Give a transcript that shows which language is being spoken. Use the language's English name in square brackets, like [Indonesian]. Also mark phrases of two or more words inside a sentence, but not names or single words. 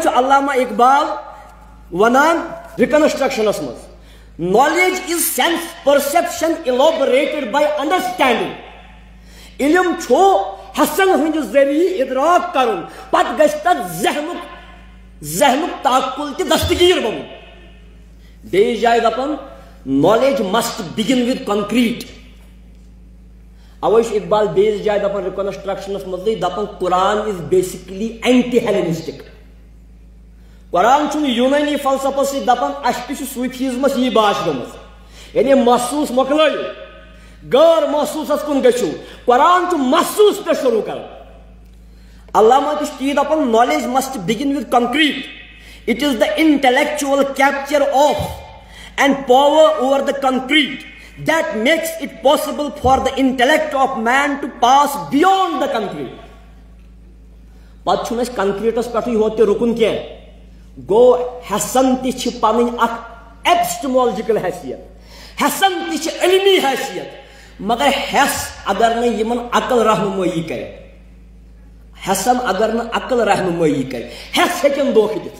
[Kashmiri] علامہ اقبال ونان ریکنسٹرکشنس مز [English] knowledge is sense perception elaborated by understanding. [Kashmiri] علم چھو حسن ہند ذریعہ ادراک کرن پت گژھِ تت ذہنک تعقل تہ دستگیر بنن. بیٚیِس جایہِ دپان [English] knowledge must begin with concrete. [Kashmiri] اوے چھُ اقبال بیٚیِس جایہِ دپان ریکنسٹرکشنس منٛزٕے دپان قرآن [English] is basically anti-Hellenistic. [Kashmiri] قرآن چھُنہٕ یونٲنی فلسفس سۭتۍ دپان اسہِ تہِ چھُ صوفیزمس یی باش گٔمٕژ یعنی محسوس مۄکلٲیِو غٲر محسوسس کُن گٔژھِو. قرآن چھُ محسوس پٮ۪ٹھ شروٗع کران. علامہ تہِ چھُ تی دپان [English] knowledge must begin with concrete. It is the intellectual capture of and power over the concrete that makes it possible for the intellect of man to pass beyond the concrete. [Kashmiri] پتہٕ چھُنہٕ اَسہِ کنکریٹس پٮ۪ٹھٕے یوت تہِ رُکُن کینٛہہ. گوٚو حسن تہِ چھِ پنٕنۍ اکھ ایپسٹمولوجیکل حیثیت حسن تہِ چھِ علمی حیثیت مگر حیث اگر نہٕ یِمن عقل رہنمٲیی کرِ حسن اگر نہٕ عقل رہنمٲیی کرِ حیث ہیٚکن دھوکہٕ دِتھ.